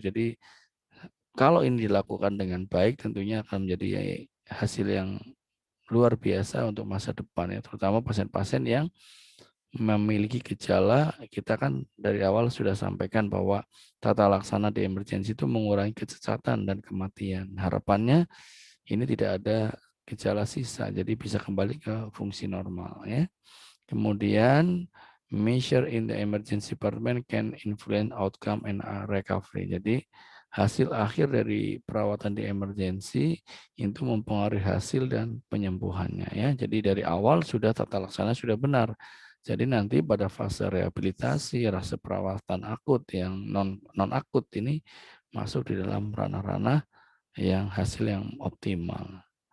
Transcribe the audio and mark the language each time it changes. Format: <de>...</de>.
<id>Jadi kalau ini dilakukan dengan baik tentunya akan menjadi hasil yang luar biasa untuk masa depan ya, terutama pasien-pasien yang memiliki gejala. Kita kan dari awal sudah sampaikan bahwa tata laksana di emergency itu mengurangi kecacatan dan kematian. Harapannya ini tidak ada gejala sisa, jadi bisa kembali ke fungsi normal ya.</id> <en>Kemudian measure in the emergency department can influence outcome and recovery. Jadi</en> <id>hasil akhir dari perawatan di emergensi itu mempengaruhi hasil dan penyembuhannya ya. Jadi dari awal sudah tata laksana sudah benar. Jadi nanti pada fase rehabilitasi, fase perawatan akut yang non akut ini masuk di dalam ranah-ranah yang hasil yang optimal.</id>